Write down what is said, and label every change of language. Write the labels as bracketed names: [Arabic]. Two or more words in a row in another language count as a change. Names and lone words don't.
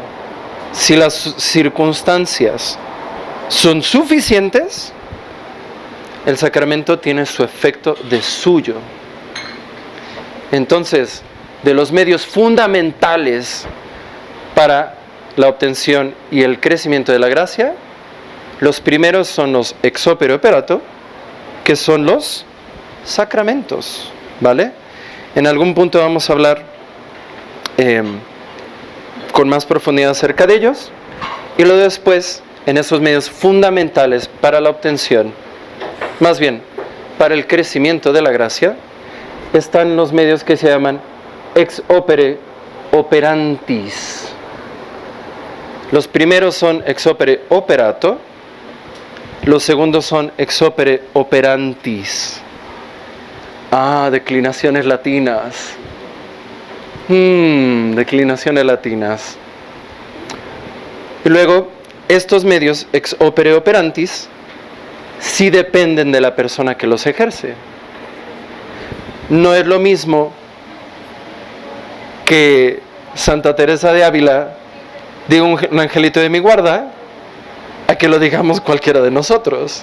[Spanish] Si las circunstancias son suficientes, el sacramento tiene su efecto de suyo. Entonces, de los medios fundamentales para la obtención y el crecimiento de la gracia, los primeros son los [Latin] ex opere operato, [Spanish] que son los sacramentos, ¿vale? En algún punto vamos a hablar con más profundidad acerca de ellos, y luego después, en esos medios fundamentales para la obtención, más bien, para el crecimiento de la gracia, están los medios que se llaman [Latin] ex opere operantis. [Spanish] Los primeros son [Latin] ex opere operato, [Spanish] los segundos son [Latin] ex opere operantis. [Spanish] Ah, declinaciones latinas. Declinaciones latinas. Y luego, estos medios [Latin] ex opere operantis [Spanish] sí dependen de la persona que los ejerce. No es lo mismo que Santa Teresa de Ávila diga un angelito de mi guarda a que lo digamos cualquiera de nosotros.